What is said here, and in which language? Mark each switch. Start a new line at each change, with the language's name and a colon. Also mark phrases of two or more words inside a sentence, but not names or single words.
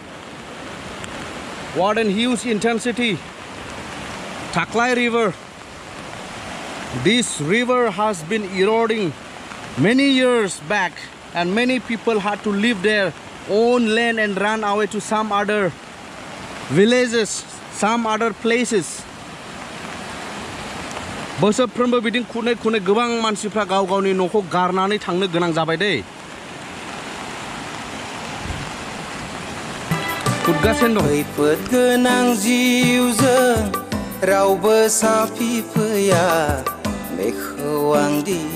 English: What a huge intensity. Thaklai river. This river has been eroding many years back, and many people had to leave their own land and run away to some other villages, some other places.
Bodo: बोसोरफ्रोमबो बिदिनो खुनै खुनै गोबां मानसिफ्रा गाव गावनि न'खौ गारनानै थांनो गोनां जाबाय दै खुदगासिनो दं खैफोद गोनां जिउजों रावबो साफि फैया बेखौ आंदि